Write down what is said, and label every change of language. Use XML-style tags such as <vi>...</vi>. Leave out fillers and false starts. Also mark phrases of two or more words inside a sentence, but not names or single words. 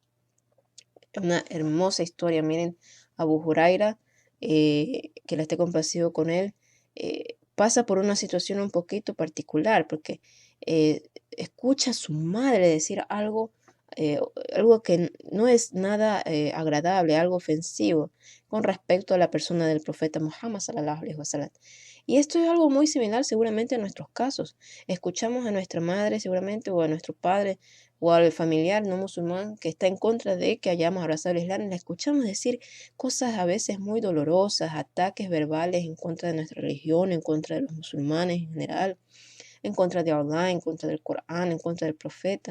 <es>Una hermosa historia, miren, Abu Huraira, que la esté complacido con él, pasa por una situación un poquito particular, porque escucha a su madre decir algo que no es nada agradable, algo ofensivo con respecto a la persona del profeta Muhammad</es> <ar>صلى الله عليه وسلم.</ar> <es>Y esto es algo muy similar seguramente a nuestros casos. Escuchamos a nuestra madre seguramente o a nuestro padre o al familiar no musulmán que está en contra de que hayamos abrazado el Islam, le escuchamos decir cosas a veces muy dolorosas, ataques verbales en contra de nuestra religión, en contra de los musulmanes en general, en contra de Allah, en contra del Corán, en contra del profeta.</es>